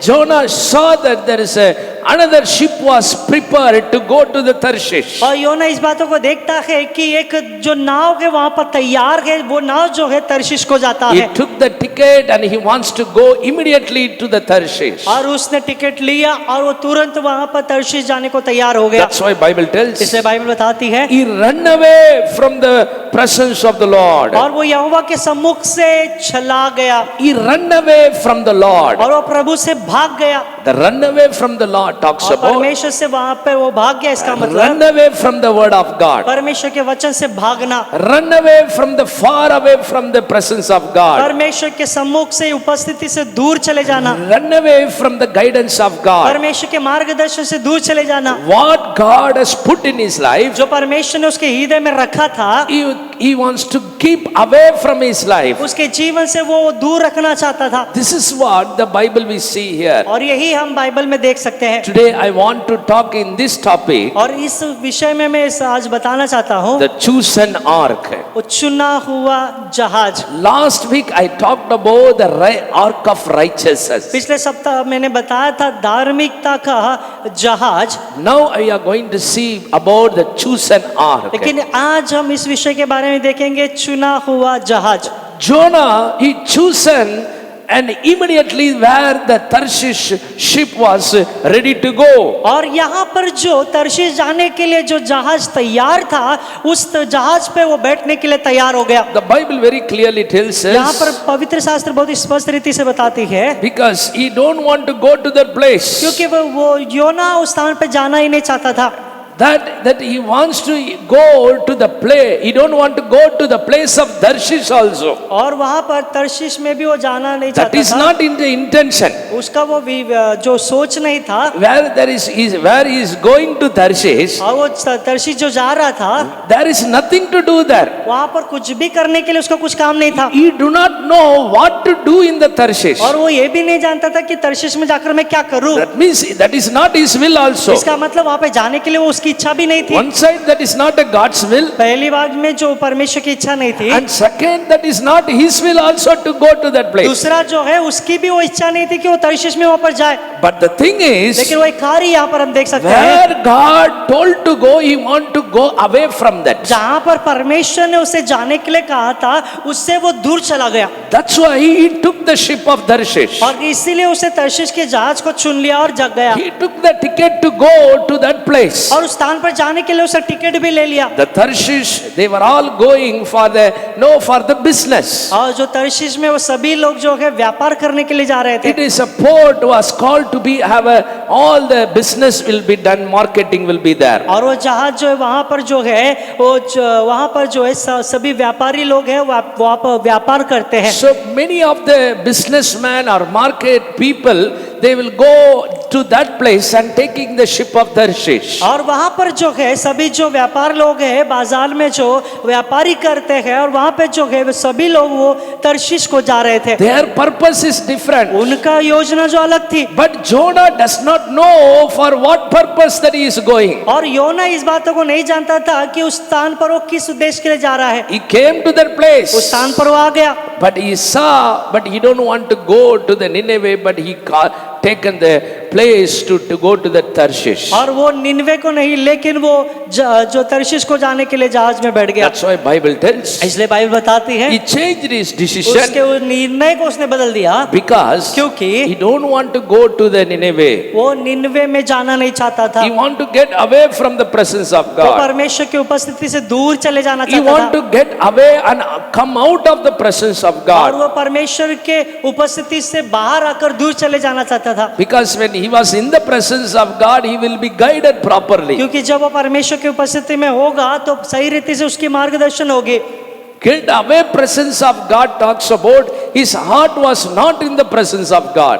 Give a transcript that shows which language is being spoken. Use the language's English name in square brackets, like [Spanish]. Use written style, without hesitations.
[English] Jonah saw that there is another ship was prepared to go to the Tarshish. [Hindi] और योना इस बातों को देखता है कि एक जो नाव है वहां पर तैयार है, वो नाव जो है तर्शीश को जाता [English] He [Hindi] है। [English] took the ticket and he wants to go immediately to the Tarshish. [Hindi] और उसने टिकट लिया और वो तुरंत वहां पर तर्शीश जाने को तैयार हो गया। [English] That's why Bible tells. [Hindi] इसलिए बाइबल बताती है, [English] He ran away from the presence of the Lord. [Hindi] और वो यहोवा के सम्मुख से चला गया। [English] He ran away from the Lord. [Hindi] और वो प्रभु से भाग गया। [English] The run away from the Lord talks [Hindi] और [English] about [Hindi] परमेश्वर से वहां पे वो भाग गया, इसका [English] run [Hindi] मतलब [English] away from the word of God. [Hindi] परमेश्वर के वचन से भागना, [English] Run away from the far away from the presence of God. [Hindi] परमेश्वर के सम्मुख से उपस्थिति से दूर चले जाना, [English] Run away from the guidance of God. [Hindi] परमेश्वर के मार्गदर्शन से दूर चले जाना। [English] What God has put in his life, [Hindi] जो परमेश्वर ने उसके हृदय में रखा था, [English] he wants to keep away from his life. [Hindi] उसके जीवन से वो दूर रखना चाहता था। [English] This is what the Bible we see here. [Hindi] और यही हम बाइबल में देख सकते हैं। [English] Today I want to talk in this topic, [Hindi] और इस विषय में मैं आज बताना चाहता हूँ, [English] the chosen ark. [Hindi] वो चुना हुआ जहाज। [English] Last week I talked about the ark of righteousness. [Hindi] पिछले सप्ताह मैंने बताया था धार्मिकता का जहाज। [English] Now we are going to see about the chosen ark. [Hindi] लेकिन आज हम इस विषय के बारे में देखेंगे चुना हुआ जहाज। [English] Jonah, he chosen and immediately where the Tarshish ship was ready to go. [Hindi] और यहाँ पर जो तर्शीश जाने के लिए जो जहाज तैयार था, उस जहाज पे वो बैठने के लिए तैयार हो गया। [English] The Bible very clearly tells [Hindi] यहाँ पर [English] us, [Hindi] पवित्र शास्त्र बहुत स्पष्ट रीति से बताती है, [English] because he don't want to go to that place, [Hindi] क्योंकि वो योना उस स्थान पे जाना ही नहीं चाहता था। [English] that he wants to go to the place. He don't want to go to the place of Tarshish also. [Hindi] और वहाँ पर तर्शीश में भी वो जाना नहीं [English] That [Hindi] चाहता [English] is [Hindi] था। [English] not in the intention. [Hindi] उसका वो जो सोच नहीं था, [English] Where he is going to Tarshish, [Hindi] और वो तर्शीश जो जा रहा था, [English] there is nothing to do there. [Hindi] वहाँ पर कुछ भी करने के लिए उसका कुछ काम नहीं था। [English] He do not know what to do in the Tarshish. [Hindi] और वो ये भी नहीं जानता था कि तर्शीश में जाकर मैं क्या करूँ। [English] That means that is not his will also. [Hindi] इसका मतलब वहाँ पे जाने के लिए वो उसकी इच्छा भी नहीं थी। [English] One side that is not a God's will, [Hindi] पहली बात में जो परमेश्वर की इच्छा नहीं थी, [English] and second that is not his will also to go to that place. [Hindi] दूसरा जो है उसकी भी वो इच्छा नहीं थी कि वो तर्शीश में वहाँ पर जाए। [English] But the thing is, [Hindi] लेकिन वो एक कार्य यहाँ पर हम देख सकते हैं, [English] where God told to go, he want to go away from that. [Hindi] जहाँ पर परमेश्वर ने उसे जाने के लिए कहा था, उससे वो दूर चला गया। [English] That's why he took the ship of Tarshish. [Hindi] और इसीलिए उसे तर्शीश के जहाज को चुन लिया और जग गया। [English] He took the ticket to go to that place. [Hindi] और उस स्थान पर जाने के लिए उसे टिकट भी ले लिया। [English] The Tarshish, they were all going for the business. [Hindi] और जो तर्शीश में वो सभी लोग जो है व्यापार करने के लिए जा रहे थे। [English] It is a port was called to have all the business will be done, marketing will be there. [Hindi] और वो जहाज जो है वहां पर जो है वहां पर जो है सभी व्यापारी लोग हैं वहां पर व्यापार करते हैं। [English] So many of the businessmen or market people, they will go to that place and taking the ship of Tarshish. [Hindi] और वहां पर जो है सभी जो व्यापार लोग हैं बाजार में जो व्यापारी करते हैं और वहां पे जो है सभी लोग वो तर्शीश को जा रहे थे। [English] Their purpose is different. [Hindi] उनका योजना जो अलग थी। [English] But Jonah does not know for what purpose that he is going. [Hindi] और योना इस बातों को नहीं जानता था कि उस स्थान पर वो किस उद्देश्य के लिए जा रहा है। [English] He came to that place. [Hindi] उस स्थान पर वो आ गया। [English] But he saw, but he don't want to go to the Nineveh, but he taken the place to go to the Tarshish. [Hindi] और वो निनवे को नहीं लेकिन वो जो तर्शीश को जाने के लिए जहाज में बैठ गया। [English] That's why Bible tells. [Hindi] इसलिए बाइबल बताती है [English] He changed his decision. [Hindi] उसके उस निर्णय को उसने बदल दिया [English] Because [Hindi] क्योंकि [English] he don't want to go to the Nineveh. [Hindi] वो निनवे में जाना नहीं चाहता था। [English] He want to get away from the presence of [Hindi] वो [English] God. [Hindi] परमेश्वर की उपस्थिति से दूर चले जाना [English] He [Hindi] चाहता [English] want [Hindi] था। [English] to get away and come out of the presence of [Hindi] और [English] God. [Hindi] वो परमेश्वर के उपस्थिति से बाहर आकर दूर चले जाना चाहता था। [English] Because when he was in the presence of God, he will be guided properly. [Hindi] क्योंकि जब वो परमेश्वर की उपस्थिति में होगा तो सही रीति से उसकी मार्गदर्शन होगी। [English] Get away presence of God talks about his heart was not in the presence of God.